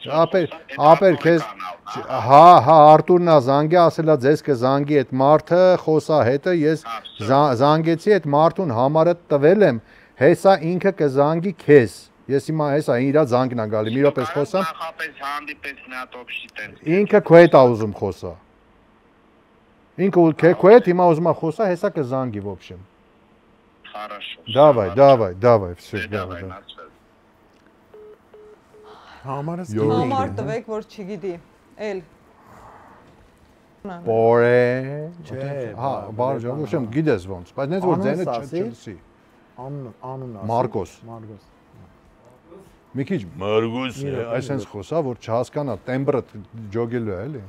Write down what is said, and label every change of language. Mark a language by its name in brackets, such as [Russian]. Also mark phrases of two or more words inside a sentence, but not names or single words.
[Armenian] ապեր քեզ հա Արտուրն ա զանգի ասելա ձեզ կզանգի այդ մարդը խոսա հետը ես զանգեցի այդ մարդուն համարը տվել եմ հեսա ինքը կզանգի քեզ ես հիմա հեսա իրա զանգն ա գալի մի րոպե խոսամ նախապես հանդիպես մի հատ օբշի տենց ինքը քո հետ ա ուզում խոսա ինքը քո հետ հիմա ուզում ա խոսա հեսա կզանգի [Russian] в общем Хорошо давай всё давай [Armenian] Համար տվեք, որ չգիտի։ Էլ։ Պորե։ Հա, բարձր, ոչ եմ գիտես ոնց, բայց նենց որ ձենը չլսի։ Անուն ասի։ Մարկոս։ Մի քիչ Մարգոս, այսպես խոսա, որ չհասկանա տեմբրը ջոգելու է, էլի։